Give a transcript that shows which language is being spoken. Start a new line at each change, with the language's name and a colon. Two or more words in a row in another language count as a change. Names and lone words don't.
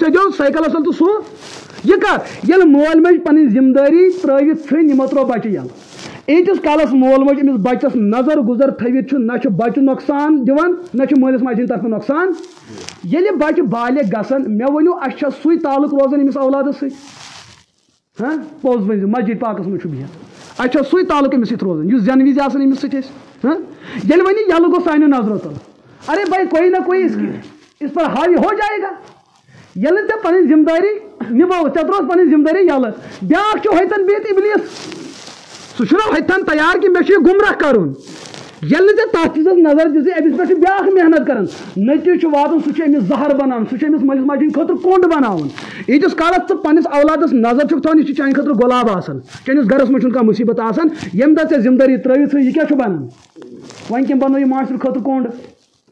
Kashmiri: سیٚدیو سایکلس تل تہٕ سُہ یہِ کر ییٚلہِ مٲلۍ مٲج پنٕنۍ ذمہٕ دٲری ترٲوِتھ ژھٕنۍ یِمو ترٛوو بچہِ یَلہٕ ییٖتِس کالس مول موج أمِس بچس نظر گُزر تھٲوِتھ چھُ نہ چھُ بچہِ نۄقصان دِوان نہ چھُ مٲلِس ماجہِ ہِنٛدِ طرفہٕ نۄقصان ییٚلہِ بچہِ بالغ گژھان مےٚ ؤنِو اَسہِ چھا سُے تعلق روزان أمِس اولادس سۭتۍ پوٚز ؤنۍزِ مسجد پاکس منٛز چھُ بِہِتھ اَسہِ چھا سُے تعلق أمِس سۭتۍ روزان یُس زینہٕ وِزِ آسان أمِس سۭتۍ أسۍ ییٚلہِ وۄنۍ یہِ یَلہٕ گوٚو سانیو نظرو تل
Urdu: ارے بھائی کوئی نہ کوئی اس پر حاوی ہو جائے گا
Kashmiri: ییٚلہِ ژےٚ پنٕنۍ ذمہٕ دٲری نِبٲوٕتھ ژےٚ ترٛووُتھ پنٕنۍ ذمہٕ دٲری یَلہٕ بیٛاکھ چھُ ہوٚتٮ۪ن بِہِتھ اِبلیٖس سُہ چھُنہ ہوٚتٮ۪ن تیار کہِ مےٚ چھُ یہِ گُمراہ کرُن ییٚلہِ نہٕ ژےٚ تَتھ چیٖزس نظر دِژٕے أمِس پٮ۪ٹھ چھِ بیٛاکھ محنت کران نٔتیٖجہٕ چھُ واتان سُہ چھُ أمِس زہر بناوان سُہ چھُ أمِس مٲلِس ماجہِ ہِنٛدِ خٲطرٕ کوٚنٛڈ بناوان ییٖتِس کالس ژٕ پننِس اولادس نظر چھُکھ تھاوان یہِ چھُ چانہِ خٲطرٕ گۄلاب آسان چٲنِس گرس منٛز چھُنہٕ کانٛہہ مُصیبت آسان ییٚمہِ دۄہ ژےٚ ذمہٕ دٲری ترٲوِتھ ژٕ یہِ کیٛاہ چھُ بنان وۄنۍ کٔمۍ بنوو یہِ معاشرٕ خٲطرٕ کوٚنٛڈ